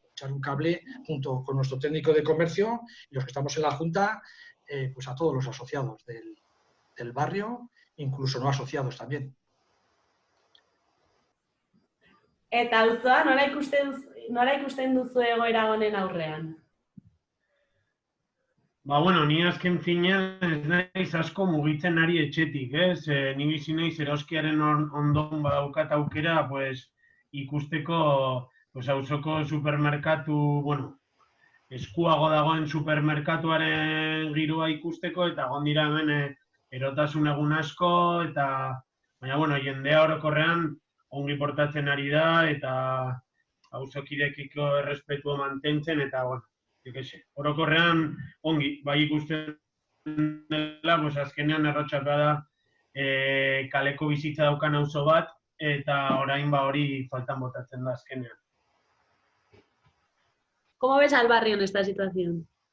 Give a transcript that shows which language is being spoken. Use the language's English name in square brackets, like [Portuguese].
[Spanish] Echar un cable junto con nuestro técnico de comercio y los que estamos en la Junta, pues a todos los asociados del barrio, incluso no asociados también. [Basque] Eta auzoa nola ikusten duzu egoera honen aurrean? Ni azken finean ez naiz asko mugitzen ari etxetik, ez? Ni bizi naiz eroskiaren ondon badaukat aukera, ikusteko auzoko supermerkatu, eskuago dagoen supermerkatuaren giroa ikusteko, eta egon dira hemen erotasun egun asko, baina jendea orokorrean ongi portatzen ari da, eta auzokidekiko errespetua mantentzen, eta orokorrean ongi, bai ikusten dela, azkenean Errotxapea da kaleko bizitza daukan auzo bat, eta orain hori faltan botatzen da azkenean. [Spanish] ¿Cómo ves al barrio en esta situación?